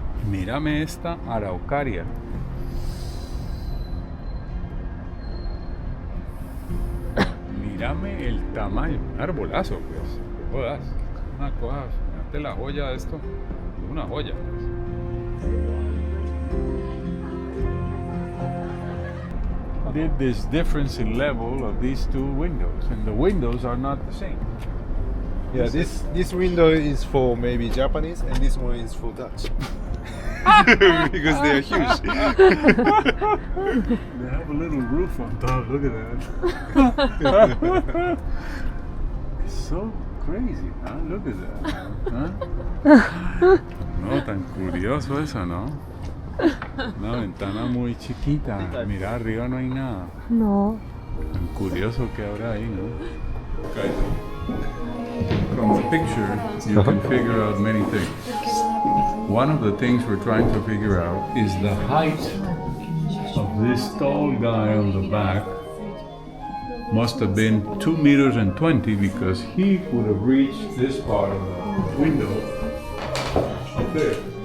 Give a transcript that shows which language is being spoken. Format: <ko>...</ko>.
<es>Mírame esta araucaria. Mírame el tamaño, un arbolazo, pues. No jodas, una cosa, fíjate la joya de esto, una joya.</es> <en>Did this difference in level of these two windows, and the windows are not the same. Yeah, this window is for maybe Japanese, and this one is for Dutch. Because they are huge. They have a little roof on top. Look at that. It's so crazy, huh? Look at that.</en> <es>Huh? No, tan curioso eso, ¿no? Una ventana muy chiquita. Mira, arriba no hay nada. No. Tan curioso que habrá ahí, ¿no?</es> <en>Okay. From the picture, you can figure out many things. One of the things we're trying to figure out is the height of this tall guy on the back. Must have been 2 meters and 20 because he would have reached this part of the window up there.</en>